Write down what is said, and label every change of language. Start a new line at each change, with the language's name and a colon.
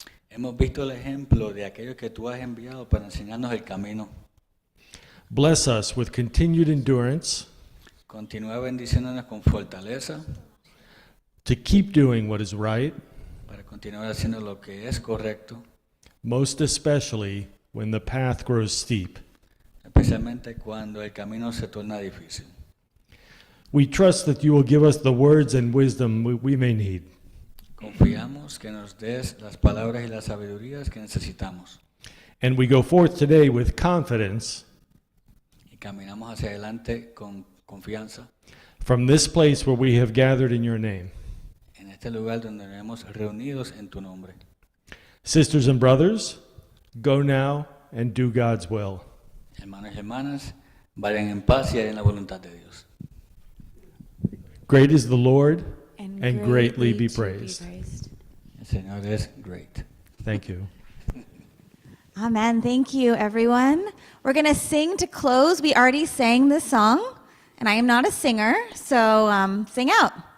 Spanish: Hemos visto el ejemplo de aquellos que tú has enviado para enseñarnos el camino.
English: Bless us with continued endurance
Spanish: Continúa bendiciéndonos con fortaleza
English: to keep doing what is right,
Spanish: para continuar haciendo lo que es correcto,
English: most especially when the path grows steep.
Spanish: especialmente cuando el camino se torna difícil.
English: We trust that you will give us the words and wisdom we may need.
Spanish: Confiamos que nos des las palabras y las sabidurías que necesitamos
English: And we go forth today with confidence
Spanish: y caminamos hacia adelante con confianza
English: from this place where we have gathered in your name.
Spanish: en este lugar donde nos hemos reunidos en tu nombre.
English: Sisters and brothers, go now and do God's will.
Spanish: Hermanos y hermanas, vayan en paz y hagan la voluntad de Dios.
English: Great is the Lord, and greatly be praised.
Spanish: El Señor es
English: great. Thank you. Amen. Thank you, everyone. We're going to sing to close. We already sang this song, and I am not a singer, so sing out.